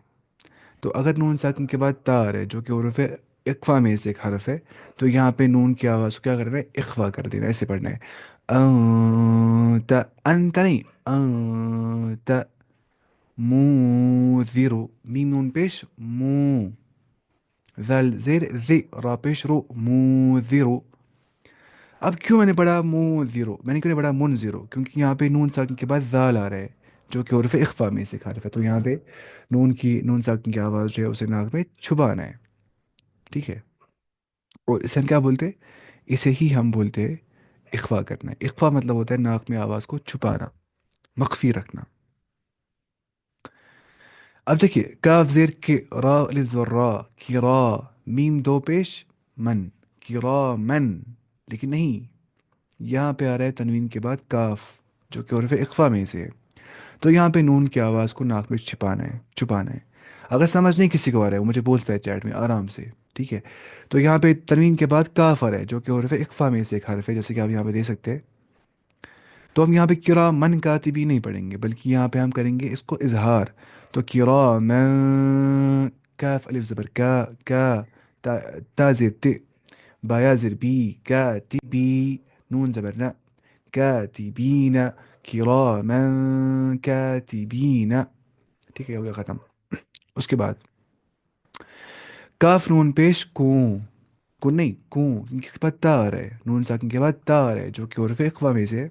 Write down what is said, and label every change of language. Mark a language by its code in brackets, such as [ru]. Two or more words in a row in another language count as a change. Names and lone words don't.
[ur] تو اگر نون ساکن کے بعد تا آ رہا ہے، جو کہ حروف اقفا میں سے ایک حرف ہے، تو یہاں پہ نون کی آواز کو کیا کرنا ہے؟ اخفا کر دینا. ایسے پڑھنا ہے انت، انت نہیں، انت موذرو. میم نون پیش مو، ذل زیر ذی، را پیش رو موذرو. اب کیوں میں نے پڑھا موذرو، میں نے کیوں نہیں پڑھا منذرو؟ کیونکہ یہاں پہ نون ساکن کے بعد ذال آ رہا ہے، جو کہ حروف اخفا میں سے ایک حرف ہے. تو یہاں پہ نون ساکن کی آواز جو ہے اسے ناک میں چھپانا ہے. ٹھیک ہے. اور اسے ہم کیا بولتے ہیں؟ اسے ہی ہم بولتے ہیں اخفا کرنا ہے. اخفا مطلب ہوتا ہے ناک میں آواز کو چھپانا، مخفی رکھنا. اب دیکھیے، کاف زیر کے، را الف زبر را، کی را، میم دو پیش من، کی را من. لیکن نہیں، یہاں پہ آ رہا ہے تنوین کے بعد کاف، جو کہ حروف اقفا میں سے ہے. تو یہاں پہ نون کی آواز کو ناک میں چھپانا ہے، چھپانا ہے. اگر سمجھ نہیں کسی کو آ رہا ہے، وہ مجھے بولتا ہے چیٹ میں آرام سے. ٹھیک ہے. تو یہاں پہ تنوین کے بعد کاف آ رہا ہے، جو کہ حروف اقفا میں سے ایک حرف ہے، جیسے کہ آپ یہاں پہ دیکھ سکتے ہیں. تو ہم یہاں پہ کرا من کاتبی نہیں پڑھیں گے، بلکہ یہاں پہ ہم کریں گے اس کو اظہار. تو کرا من، کاف الف زبر کا، کا تا، تا زیر ت، بایا زیر بی، کاتبی، نون زبر نا، کاتبین، [ar] کراما کاتبین. [ur] ٹھیک ہے، ہو گیا ختم. اس کے بعد کاف نون پیش کوں، کن نہیں کوں، کس کے بعد تا آ رہا ہے، نون ساکن کے بعد تا آ رہا ہے، جو کہ حروف اقفا میں سے ہے.